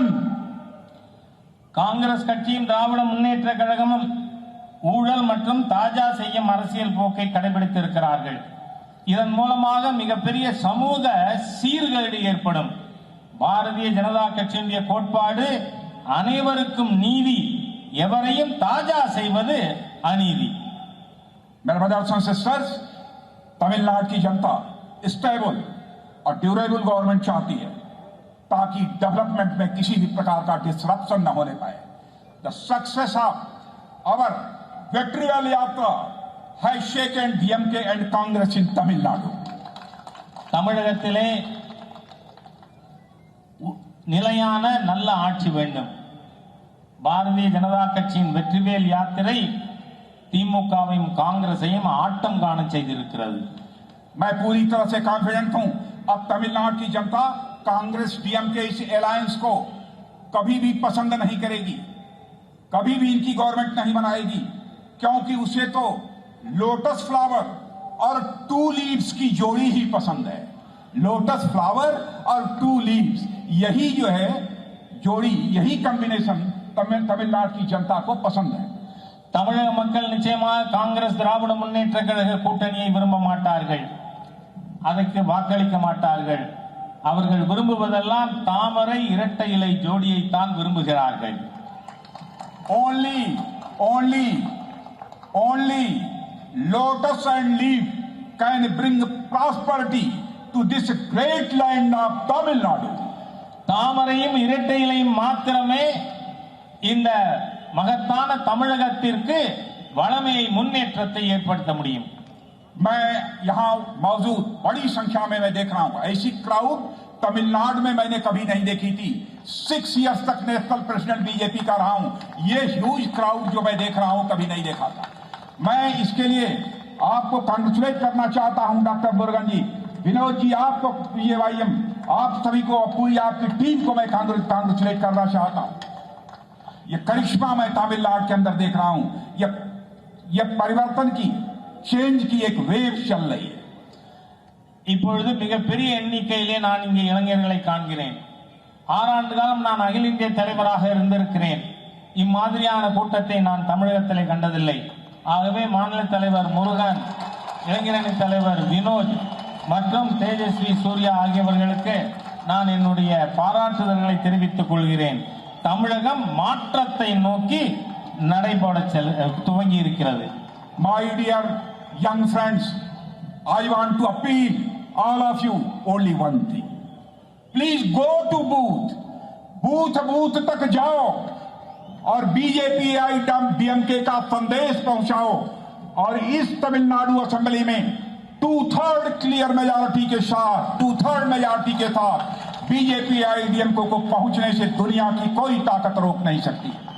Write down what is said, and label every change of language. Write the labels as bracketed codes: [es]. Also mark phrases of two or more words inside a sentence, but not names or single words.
[ta] காங்கிரஸ் கட்சியும் திராவிட முன்னேற்ற கழகமும் ஊழல் மற்றும் தாஜா செய்யும் அரசியல் போக்கை கடைபிடித்திருக்கிறார்கள். இதன் மூலமாக மிகப்பெரிய சமூக சீர்கேடு ஏற்படும். பாரதிய ஜனதா கட்சியினுடைய கோட்பாடு அனைவருக்கும் நீதி, எவரையும் தாஜா செய்வது அநீதி. [hi] मेरे [en] brothers and sisters, [hi] तमिलनाडु की जनता स्टेबल और [en] durable government [hi] चाहती है ताकि डेवलपमेंट में किसी भी प्रकार का डिसरप्शन न होने पाए। [en] The success of our victorial यात्रा has shaken DMK and Congress in Tamil Nadu। [ta] தமிழகத்திலே நிலையான நல்ல ஆட்சி வேண்டும். பாரதிய ஜனதா கட்சியின் வெற்றிவேல் யாத்திரை திமுகவையும் காங்கிரஸையும் ஆட்டம் காண செய்திருக்கிறது. [hi] मैं पूरी तरह से कॉन्फिडेंट हूं अब तमिलनाडु की जनता कांग्रेस डीएमके इस अलायंस को कभी भी पसंद नहीं करेगी, कभी भी इनकी गवर्नमेंट नहीं बनाएगी, क्योंकि उसे तो [en] lotus flower [hi] और [en] two leaves [hi] की जोड़ी ही पसंद है। [en] lotus flower [hi] और [en] two leaves, [hi] यही जो है जोड़ी, यही कॉम्बिनेशन तमिलनाडु की जनता को पसंद है। [ta] தமிழக மக்கள் நிச்சயமாக காங்கிரஸ் திராவிட முன்னேற்ற கழக கூட்டணியை விரும்ப மாட்டார்கள், அதற்கு வாக்களிக்க மாட்டார்கள். அவர்கள் விரும்புவதெல்லாம் தாமரை இரட்டை இலை ஜோடியை தான் விரும்புகிறார்கள். [en] only lotus and leaf can bring prosperity to this great land of Tamil Nadu. [ta] தாமரையும் இரட்டை இலையும் மாத்திரமே இந்த மகத்தான தமிழகத்திற்கு வளமையை முன்னேற்றத்தை ஏற்படுத்த முடியும். [hi] मैं यहां मौजूद बड़ी संख्या में मैं देख रहा हूं ऐसी क्राउड तमिलनाडु में मैंने कभी नहीं देखी थी। 6 इयर्स तक [en] national president [hi] बीजेपी का रहा हूं, ये [en] huge crowd [hi] जो मैं देख रहा हूं कभी नहीं देखा था। मैं इसके लिए आपको कांग्रेचुलेट करना चाहता हूं डॉक्टर मुरुगन जी, विनोद जी, आपको पीएवाईएम, आप सभी को, पूरी आपकी टीम को मैं कांग्रेचुलेट करना चाहता हूं। ये करिश्मा मैं तमिलनाडु के अंदर देख रहा हूं, यह परिवर्तन की, चेंज की एक वेव चल रही है। [ta] இப்பொழுது மிகப்பெரிய எண்ணிக்கையிலே நான் இங்கே இளைஞர்களை காண்கிறேன். 6 ஆண்டு காலம் நான் அகில இந்திய தலைவராக இருந்திருக்கிறேன். இம்மாதிரியான கூட்டத்தை நான் தமிழகத்திலே கண்டதில்லை. ஆகவே மாநில தலைவர் முருகன், இளைஞரணி தலைவர் வினோத், மற்றும் தேஜஸ்வி சூர்யா ஆகியவர்களுக்கு நான் என்னுடைய பாராட்டுதல்களை தெரிவித்துக் கொள்கிறேன். தமிழகம் மாற்றத்தை நோக்கி நடைபோட துவங்கி இருக்கிறது. [en] My dear young friends, I want to appeal all of you only one thing. Please go to booth [hi] तक जाओ और बीजेपी डीएमके का संदेश पहुंचाओ और इस तमिलनाडु असेंबली में 2/3 [en] clear majority [hi] के साथ बीजेपी आईडीएमके को पहुंचने से दुनिया की कोई ताकत रोक नहीं सकती.